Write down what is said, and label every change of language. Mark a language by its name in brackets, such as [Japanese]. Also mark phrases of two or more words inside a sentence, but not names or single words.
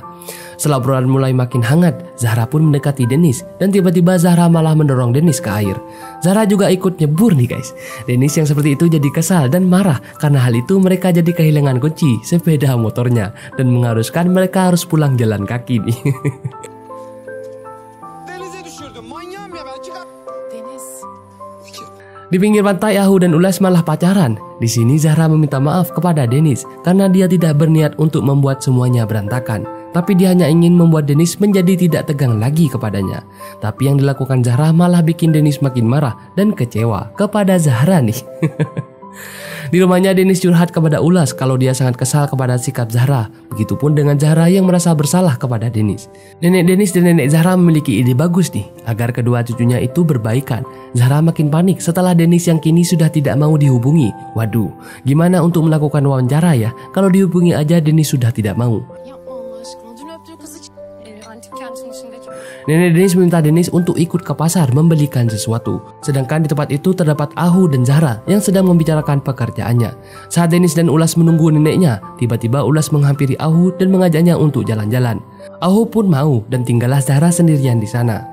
[Indonesian] Setelah obrolan mulai makin hangat, Zahra pun mendekati Dennis dan tiba-tiba Zahra malah mendorong Dennis ke air. Zahra juga ikut nyebur nih guys. Dennis yang seperti itu jadi kesal dan marah karena hal itu mereka jadi kehilangan kunci sepeda motornya dan mengharuskan mereka harus pulang jalan kaki nih. [Turkish] Denize düşürdüm. Manyağım ya ben çıkar. Deniz. [Indonesian] Di pinggir pantai Ahu dan Ulas malah pacaran. Di sini Zahra meminta maaf kepada Dennis karena dia tidak berniat untuk membuat semuanya berantakan. Tapi dia hanya ingin membuat Dennis menjadi tidak tegang lagi kepadanya. Tapi yang dilakukan Zahra malah bikin Dennis makin marah dan kecewa kepada Zahra nih. Di rumahnya Dennis curhat kepada Ulas kalau dia sangat kesal kepada sikap Zahra. Begitupun dengan Zahra yang merasa bersalah kepada Dennis. Nenek Dennis dan nenek Zahra memiliki ide bagus nih agar kedua cucunya itu berbaikan. Zahra makin panik setelah Dennis yang kini sudah tidak mau dihubungi. Waduh, gimana untuk melakukan wawancara ya kalau dihubungi aja Dennis sudah tidak mau. [Turkish] Yapma Allah aşkına. Dün öptüğü kızı antik kentin içindeki. [Indonesian] Nenek Dennis meminta Dennis untuk ikut ke pasar membelikan sesuatu. Sedangkan di tempat itu terdapat Ahu dan Zahra yang sedang membicarakan pekerjaannya. Saat Dennis dan Ulas menunggu neneknya, tiba-tiba Ulas menghampiri Ahu dan mengajaknya untuk jalan-jalan. Ahu pun mau dan tinggallah Zahra sendirian di sana.